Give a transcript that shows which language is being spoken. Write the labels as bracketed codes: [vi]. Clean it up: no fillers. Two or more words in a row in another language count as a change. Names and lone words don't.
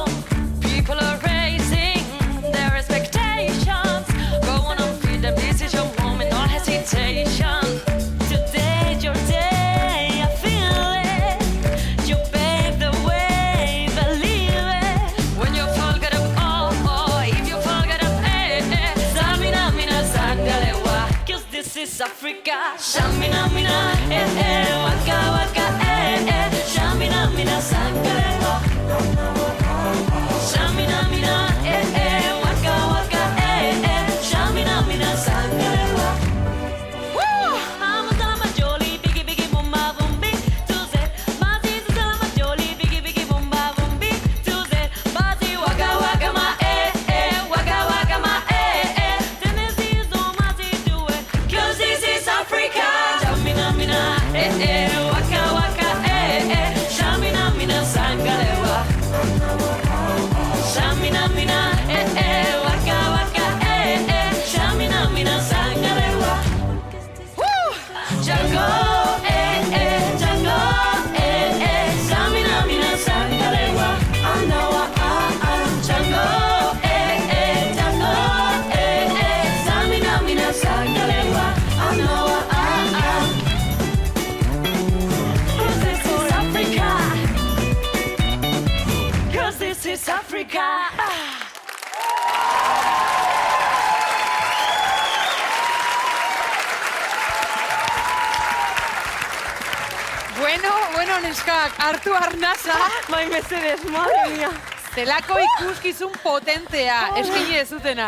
[en] People are raising their expectations. Go on and feed them, this is your moment, no hesitation. Today's your day, I feel it. You pave the way, believe it. When you fall, get up, oh, if you fall, get up, Samina, mina, sangalewa. Cause this is Africa. Shamina, mina, waka, waka, Shamina, mina, sangalewa. Shamina, mina, waka, waka, Shamina, mina, sangalewa. Vamos a la majoli, biggie, biggie, bomba, bombi, tuze. Bazi, tuze, la majoli, biggie, biggie, bomba, bombi, tuze. Bazi, waka, waka, ma, waka, waka, ma, Tennessee is all mazi, do it. Cause this is Africa. Shamina, mina, waka, waka, Shamina, mina, sangalewa. Shamina, mina, waka, waka, Shamina, mina, sangalewa. Django, Django, Shamina, mina, sangalewa. Django, Django, Shamina, mina, sangalewa. Cause this is Africa. [eu] Bueno, neskak, hartu arnasa. Bai, mesedez, [es] madre mia. [eu] Zelako ikuskizun potentea, eskaini dezutena.